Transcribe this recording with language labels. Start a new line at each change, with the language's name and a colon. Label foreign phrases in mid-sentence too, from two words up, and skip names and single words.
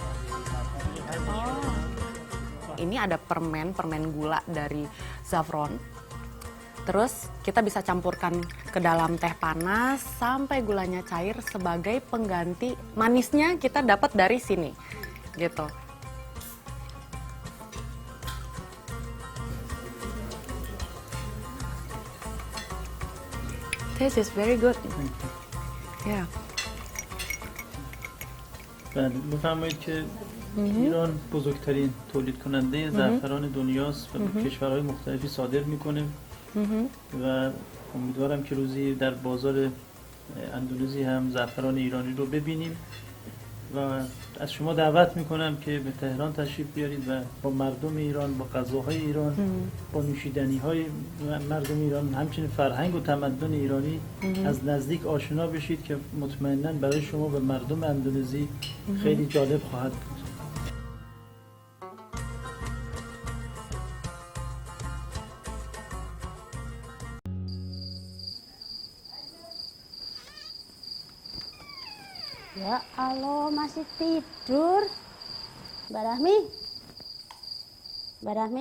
Indonesian: Ini ada permen gula dari saffron. Terus kita bisa campurkan ke dalam teh panas sampai gulanya cair sebagai pengganti manisnya kita dapat dari sini, gitu.
English: Taste is very good. Yeah.
Persian: بله بفرمایید که ایران بزرگترین تولید کننده زعفران دنیاست و به کشورهای مختلفی صادر میکنه و امیدوارم که روزی در بازار اندونزی هم زعفران ایرانی رو ببینیم و از شما دعوت میکنم که به تهران تشریف بیارید و با مردم ایران، با غذاهای ایران، با نوشیدنی‌های مردم ایران، همچنین فرهنگ و تمدن ایرانی از نزدیک آشنا بشید که مطمئناً برای شما و مردم اندونزی خیلی جالب خواهد بود.
Arabic: Ya Allah,
Indonesian: masih tidur. Mbak Rahmi. Mbak Rahmi.